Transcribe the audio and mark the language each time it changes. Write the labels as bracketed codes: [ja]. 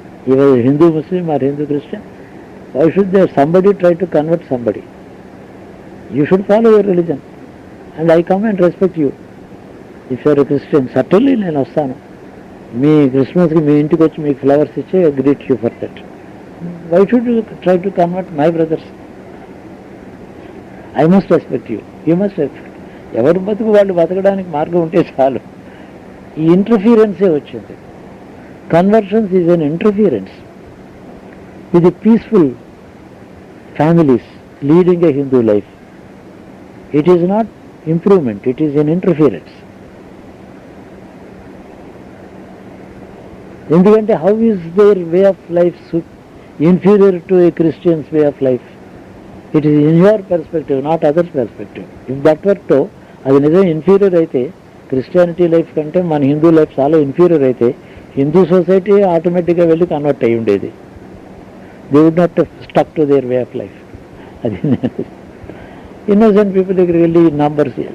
[en] ఇవాళ Hindu Muslim or Hindu Christian, why should there somebody try to convert somebody? You should follow your religion and I come and respect you. If you are a Christian, certainly [te] నేను వస్తాను. మీ క్రిస్మస్కి మీ ఇంటికి వచ్చి మీకు flowers ఇచ్చి [en] I greet you for that. Why should you try to convert my brothers? I must respect you. You must respect. [te] ఎవరి బతుకు వాళ్ళు బతకడానికి మార్గం ఉంటే చాలు. ఈ ఇంటర్ఫీరెన్సే వచ్చింది. [en] Conversions is an interference with the peaceful families leading a Hindu life. It is not improvement, it is an interference. ఎందుకంటే how is their way of life inferior to a Christian's way of life? It is in your perspective, not others' perspective. If that were so, [te] అది నిజం inferior అయితే, Christianity life కంటే మన Hindu life చాలా inferior అయితే, Hindu society ఆటోమేటిక్గా వెళ్ళి convert అయి ఉండేది. [en] They would not stuck to their way of life. [te] అది ఇన్నోసెంట్ పీపుల్ దగ్గరికి వెళ్ళి నంబర్స్.